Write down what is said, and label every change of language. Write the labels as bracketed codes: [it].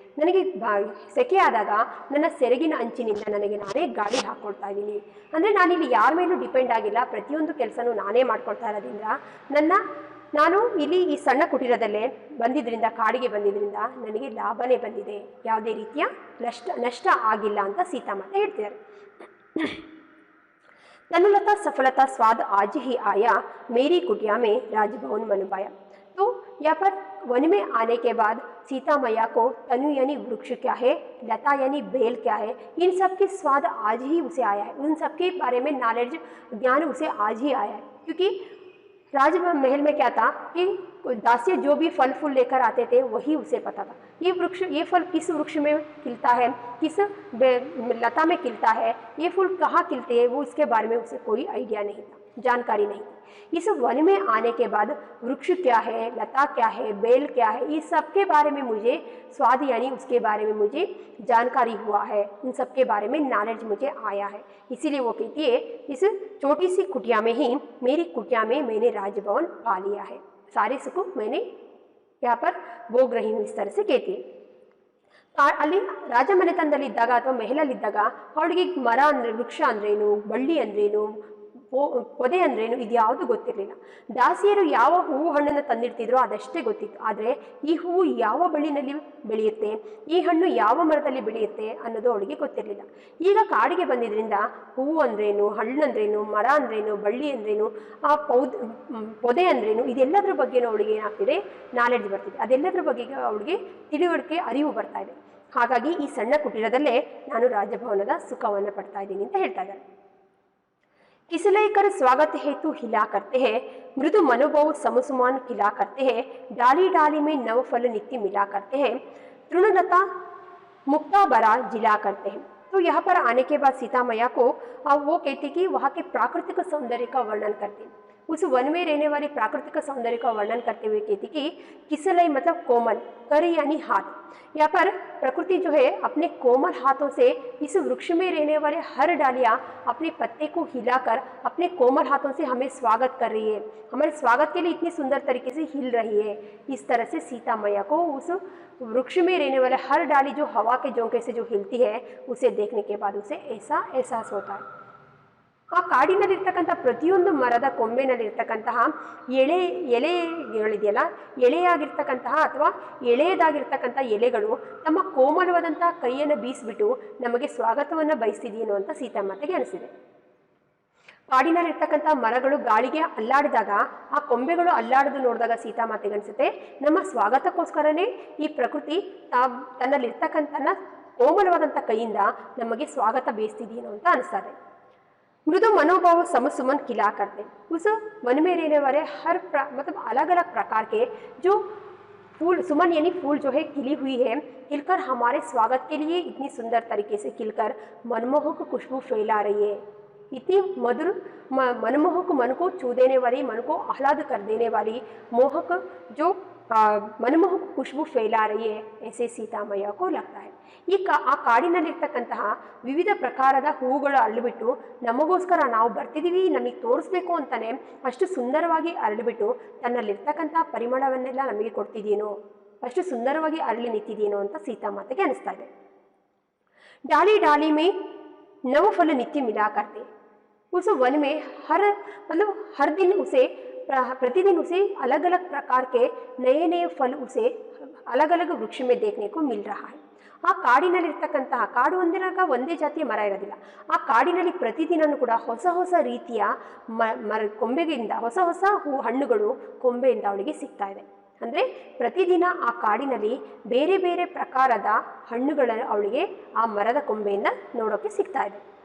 [kn] ನನಗೆ ಸೆಕೆ ಆದಾಗ ನನ್ನ ಸೆರಗಿನ ಅಂಚಿನಿಂದ ನನಗೆ ನಾನೇ ಗಾಳಿ ಹಾಕ್ಕೊಳ್ತಾ ಇದ್ದೀನಿ. ಅಂದರೆ ನಾನಿಲ್ಲಿ ಯಾರ ಮೇಲೂ ಡಿಪೆಂಡ್ ಆಗಿಲ್ಲ, ಪ್ರತಿಯೊಂದು ಕೆಲಸನೂ ನಾನೇ ಮಾಡ್ಕೊಳ್ತಾ ಇರೋದ್ರಿಂದ ನಾನು ಇಲ್ಲಿ ಈ ಸಣ್ಣ ಕುಟೀರದಲ್ಲೇ ಬಂದಿದ್ದರಿಂದ, ಕಾಡಿಗೆ ಬಂದಿದ್ದರಿಂದ ನನಗೆ ಲಾಭನೇ ಬಂದಿದೆ, ಯಾವುದೇ ರೀತಿಯ ನಷ್ಟ ಆಗಿಲ್ಲ ಅಂತ ಸೀತಾಮಾತೆ ಹೇಳ್ತಿದ್ದಾರೆ. [hi] तनुलता सफलता स्वाद आज ही आया, मेरी कुटिया में राजभवन मन पाया। तो यहाँ पर वन में आने के बाद सीता मैया को तनु यानी वृक्ष क्या है, लता यानी बेल क्या है, इन सब के स्वाद आज ही उसे आया है। उन सब के बारे में नॉलेज ज्ञान उसे आज ही आया है, क्योंकि राजमहल में क्या था कि दासी जो भी फल फूल लेकर आते थे वही उसे पता था। ये फल किस वृक्ष में खिलता है, किस लता में खिलता है, ये फूल कहाँ खिलते हैं, वो इसके बारे में उसे कोई आइडिया नहीं था, जानकारी नहीं थी। इस वन में आने के बाद वृक्ष क्या है, लता क्या है, बेल क्या है, इस सब के बारे में मुझे स्वाद यानी उसके बारे में मुझे जानकारी हुआ है, इन सब के बारे में नॉलेज मुझे आया है। इसीलिए वो कहती है इस छोटी सी कुटिया में ही, मेरी कुटिया में मैंने राजभवन पा लिया है, सारे सुख मैंने यहाँ पर भोग रही हूँ, इस तरह से कहती है। [kn] ಅಲ್ಲಿ ರಾಜಮನೆತನದಲ್ಲಿದ್ದಾಗ ಅಥವಾ ಮಹಲಲ್ಲಿದ್ದಾಗ ಅವಳಿಗೆ ಮರ ಅಂದರೆ ವೃಕ್ಷ ಅಂದ್ರೇನು, ಬಳ್ಳಿ ಅಂದ್ರೇನು, ಪೊದೆ ಅಂದ್ರೇನು ಇದ್ಯಾವುದು ಗೊತ್ತಿರಲಿಲ್ಲ. ದಾಸಿಯರು ಯಾವ ಹೂವು ಹಣ್ಣನ್ನು ತಂದಿಡ್ತಿದ್ರೋ ಅದಷ್ಟೇ ಗೊತ್ತಿತ್ತು. ಆದರೆ ಈ ಹೂವು ಯಾವ ಬಳ್ಳಿನಲ್ಲಿ ಬೆಳೆಯುತ್ತೆ, ಈ ಹಣ್ಣು ಯಾವ ಮರದಲ್ಲಿ ಬೆಳೆಯುತ್ತೆ ಅನ್ನೋದು ಅವಳಿಗೆ ಗೊತ್ತಿರಲಿಲ್ಲ. ಈಗ ಕಾಡಿಗೆ ಬಂದಿದ್ರಿಂದ ಹೂವು ಅಂದ್ರೇನು, ಹಣ್ಣು ಅಂದ್ರೇನು, ಮರ ಅಂದ್ರೇನು, ಬಳ್ಳಿ ಅಂದ್ರೇನು, ಆ ಪೊದೆ ಅಂದ್ರೇನು, ಇದೆಲ್ಲದರ ಬಗ್ಗೆನೂ ಅವಳಿಗೆ ಏನಾಗ್ತಿದೆ, ನಾಲೆಡ್ಜ್ ಬರ್ತಿದೆ. ಅದೆಲ್ಲದರ ಬಗ್ಗೆ ಅವಳಿಗೆ ತಿಳುವಳಿಕೆ, ಅರಿವು ಬರ್ತಾ ಇದೆ. ಹಾಗಾಗಿ ಈ ಸಣ್ಣ ಕುಟೀರದಲ್ಲೇ ನಾನು ರಾಜಭವನದ ಸುಖವನ್ನು ಪಡ್ತಾ ಇದ್ದೀನಿ ಅಂತ ಹೇಳ್ತಾ ಇದ್ದಾರೆ. [hi] किसलयकर स्वागत हेतु हिला करते हैं, मृदु मनोभाव समसुमान खिला करते हैं, डाली डाली में नवफल नित्य मिला करते हैं, तृणलता मुक्ता बरा जिला करते हैं। तो यहाँ पर आने के बाद सीता मैया को वो कहती कि वहाँ के प्राकृतिक सौंदर्य का वर्णन करते हैं। उस वन में रहने वाले प्राकृतिक सौंदर्य का वर्णन करते हुए कहती कि किसलय मतलब कोमल, कर यानी हाथ। यहाँ पर प्रकृति जो है अपने कोमल हाथों से इस वृक्ष में रहने वाले हर डालियाँ अपने पत्ते को हिलाकर अपने कोमल हाथों से हमें स्वागत कर रही है, हमारे स्वागत के लिए इतनी सुंदर तरीके से हिल रही है। इस तरह से सीता मैया को उस वृक्ष में रहने वाले हर डाली जो हवा के झोंके से जो हिलती है उसे देखने के बाद उसे ऐसा एहसास होता है। [kn] ಆ ಕಾಡಿನಲ್ಲಿರ್ತಕ್ಕಂಥ ಪ್ರತಿಯೊಂದು ಮರದ ಕೊಂಬೆನಲ್ಲಿರ್ತಕ್ಕಂತಹ ಎಲೆಗಳಿದೆಯಲ್ಲ, ಎಳೆಯಾಗಿರ್ತಕ್ಕಂತಹ ಅಥವಾ ಎಳೆಯದಾಗಿರ್ತಕ್ಕಂಥ ಎಲೆಗಳು ತಮ್ಮ ಕೋಮಲವಾದಂತಹ ಕೈಯನ್ನು ಬೀಸಿಬಿಟ್ಟು ನಮಗೆ ಸ್ವಾಗತವನ್ನು ಬಯಸ್ತಿದೆಯೇನೋ ಅಂತ ಸೀತಾಮಾತೆಗೆ ಅನಿಸಿದೆ. ಕಾಡಿನಲ್ಲಿರ್ತಕ್ಕಂಥ ಮರಗಳು ಗಾಳಿಗೆ ಅಲ್ಲಾಡಿದಾಗ ಆ ಕೊಂಬೆಗಳು ಅಲ್ಲಾಡೋದು ನೋಡಿದಾಗ ಸೀತಾಮಾತೆಗೆ ಅನಿಸುತ್ತೆ ನಮ್ಮ ಸ್ವಾಗತಕ್ಕೋಸ್ಕರನೇ ಈ ಪ್ರಕೃತಿ ತನ್ನಲ್ಲಿರ್ತಕ್ಕಂಥ ಕೋಮಲವಾದಂಥ ಕೈಯಿಂದ ನಮಗೆ ಸ್ವಾಗತ ಬಯಸ್ತಿದೆಯೇನೋ ಅಂತ ಅನಿಸ್ತದೆ. [hi] मृदु मनोभाव समसुमन खिला करते, उस वन में रहने वाले हर मतलब अलग अलग प्रकार के जो फूल, सुमन यानी फूल जो है खिली हुई है, खिलकर हमारे स्वागत के लिए इतनी सुंदर तरीके से खिलकर मनमोहक खुशबू फैला रही है। इतनी मधुर मनमोहक, मन को छू देने वाली, मन को आह्लाद कर देने वाली मोहक जो मनमोहक खुशबू फैला रही है, ऐसे सीता मैया को लगता है। [kn] ಆ ಕಾಡಿನಲ್ಲಿರ್ತಕ್ಕಂತಹ ವಿವಿಧ ಪ್ರಕಾರದ ಹೂವುಗಳು ಅರಳಿಬಿಟ್ಟು ನಮಗೋಸ್ಕರ ನಾವು ಬರ್ತಿದ್ದೀವಿ, ನಮಗೆ ತೋರಿಸ್ಬೇಕು ಅಂತಾನೆ ಅಷ್ಟು ಸುಂದರವಾಗಿ ಅರಳಿಬಿಟ್ಟು ತನ್ನಲ್ಲಿರ್ತಕ್ಕಂತಹ ಪರಿಮಳವನ್ನೆಲ್ಲ ನಮಗೆ ಕೊಡ್ತಿದ್ದೀನೋ, ಅಷ್ಟು ಸುಂದರವಾಗಿ ಅರಳಿ ನಿಂತಿದ್ದೀನೋ ಅಂತ ಸೀತಾಮಾತೆಗೆ ಅನಿಸ್ತಾ ಇದೆ. [hi] डाली डाली में नवफल नित्य मिला करते, उस वन में हर दिन उसे प्रतिदिन उसे अलग अलग प्रकार के नए नए फल उसे अलग अलग वृक्ष में देखने को मिल रहा है. [kn] ಆ ಕಾಡಿನಲ್ಲಿರ್ತಕ್ಕಂತಹ, ಕಾಡು ಅಂದಿರಾಗ ಒಂದೇ ಜಾತಿಯ ಮರ ಇರೋದಿಲ್ಲ, ಆ ಕಾಡಿನಲ್ಲಿ ಪ್ರತಿದಿನವೂ ಕೂಡ ಹೊಸ ಹೊಸ ರೀತಿಯ ಕೊಂಬೆಯಿಂದ ಹೊಸ ಹೊಸ ಹಣ್ಣುಗಳು ಕೊಂಬೆಯಿಂದ ಅವಳಿಗೆ ಸಿಗ್ತಾ ಇದೆ. ಅಂದರೆ ಪ್ರತಿದಿನ ಆ ಕಾಡಿನಲ್ಲಿ ಬೇರೆ ಬೇರೆ ಪ್ರಕಾರದ ಹಣ್ಣುಗಳ ಅವಳಿಗೆ ಆ ಮರದ ಕೊಂಬೆಯಿಂದ ನೋಡೋಕ್ಕೆ ಸಿಗ್ತಾ ಇದೆ.